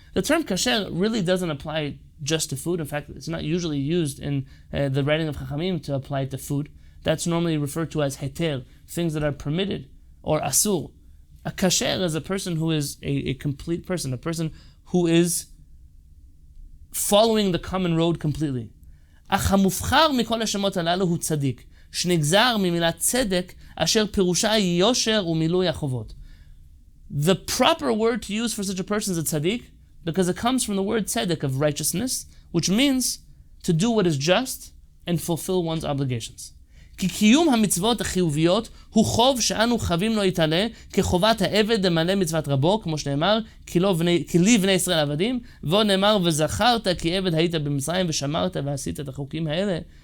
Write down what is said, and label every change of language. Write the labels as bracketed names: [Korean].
[English] The term kasher really doesn't apply just to food. In fact, it's not usually used in the writing of chachamim to apply to food. That's normally referred to as heter, things that are permitted, or asur. A kasher is a person who is a complete person, a person who is following the common road completely. [Hebrew] אך המובחר מכל השמות הללו הוא צדיק, שנגזר ממילת צדק, אשר פירושה יושר ומילוי החובות. [English] The proper word to use for such a person is a tzaddik, because it comes from the word tzedek, of righteousness, which means to do what is just and fulfill one's obligations. [Hebrew] כי קיום המצוות החיוביות הוא חוב שאנו חייבים לו יתעלה כחובת העבד למלא מצוות רבו, כמו שנאמר, כי לי בני ישראל עבדים, ועוד נאמר, וזכרת כי עבד היית במצרים ושמרת ועשית את החוקים האלה.